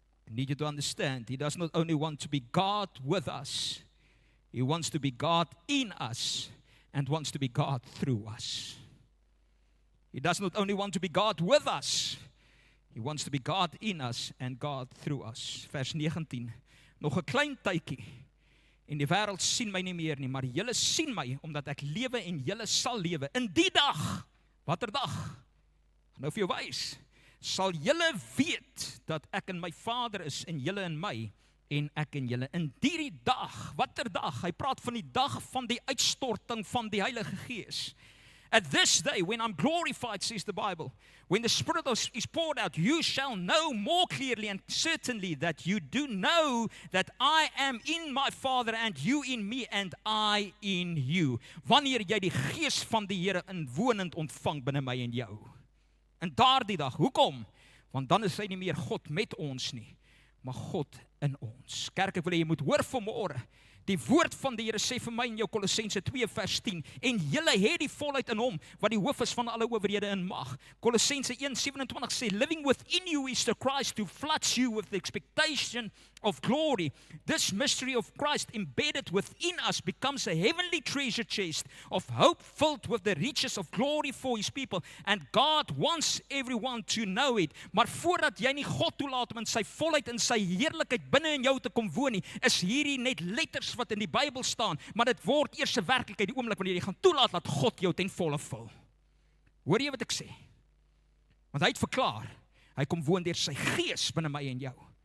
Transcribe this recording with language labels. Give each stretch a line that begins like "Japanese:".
English: I need you to understand, he does not only want to be God with us, he wants to be God in us, and wants to be God through us. He does not only want to be God with us, he wants to be God in us and God through us.
Afrikaans: Vers 19. Nog 'n klein tydjie en die wêreld sien my nie meer nie, maar julle sien my omdat ek lewe en julle sal lewe in die dag Watter dag? Nou vir jou wys. Sal julle weet dat ek in my Vader is en julle in my en ek in julle. In die dag, watter dag? Hy praat van die dag van die uitstorting van die Heilige Gees.
English: At this day, when I'm glorified, says the Bible, when the Spirit is poured out, you shall know more clearly and certainly that you do know that I am in my Father and you in me and I in you.
Afrikaans: Wanneer jy die Gees van die Here inwonend ontvang binne my en jou. En daardie dag, hoekom? Want dan is hy nie meer God met ons nie, maar God in ons. Kerk, ek wil hê jy moet hoor vanmôre. Die woord van die Here sê vir my in jou Kolossense 2 vers 10, en julle het die volheid in hom, wat die hoof is van alle owerhede en mag.
English: Kolossense 1:27 sê, living within you is the Christ who floods you with the expectation of glory. This mystery of Christ embedded within us becomes a heavenly treasure chest of hope filled with the riches of glory for his people. And God wants everyone to know it.
Afrikaans: Maar voordat jy nie God toelaat om in sy volheid en sy heerlikheid binne in jou te kom woon nie, is hierdie net letters wat in die Bybel staan, maar dit word eers 'n werklikheid die oomblik wanneer jy gaan toelaat dat God jou ten volle vul. Hoor jy wat ek sê? Want hy het verklaar, hy kom woon deur sy Gees binne my en jou.